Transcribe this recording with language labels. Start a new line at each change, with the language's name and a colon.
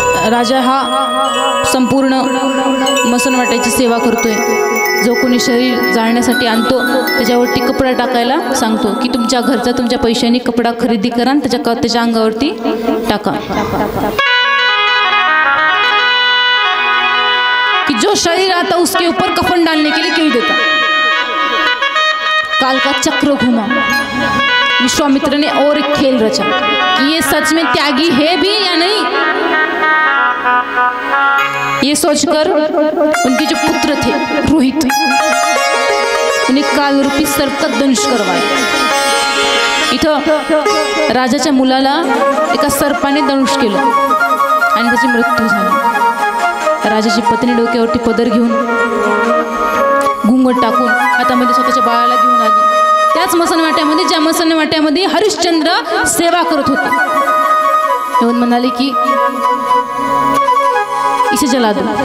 Marathi: राजा हा संपूर्ण मसनवाट्याची सेवा करतोय. जो कोणी शरीर जाळण्यासाठी आणतो त्याच्यावरती कपडा टाकायला सांगतो की तुमच्या घरचा तुमच्या पैशांनी कपडा खरेदी करा आणि त्याच्या अंगावरती टाका.
Hindi: कि जो शरीर आता उसके ऊपर कफन डालने के लिए कह देता. काल का चक्र घूमा. विश्वामित्र ने और एक खेल रचा कि ये सच में त्यागी है भी या नहीं. ये सोचकर उनके जो पुत्र थे रोहित, उन्हें काल रूपी सर्प का दंश करवाया.
Marathi: इथं राजाच्या मुलाला एका सर्पाने दंश केलं आणि त्याची मृत्यू झाली. राजाची पत्नी डोक्यावरती पदर घेऊन, घुंगट टाकून हातामध्ये स्वतःच्या बाळाला घेऊन आली. त्याच मसनवाट्यामध्ये, ज्या मसनवाट्यामध्ये हरिश्चंद्र सेवा करत होते, येऊन म्हणाले की
Hindi: इसे जला दो.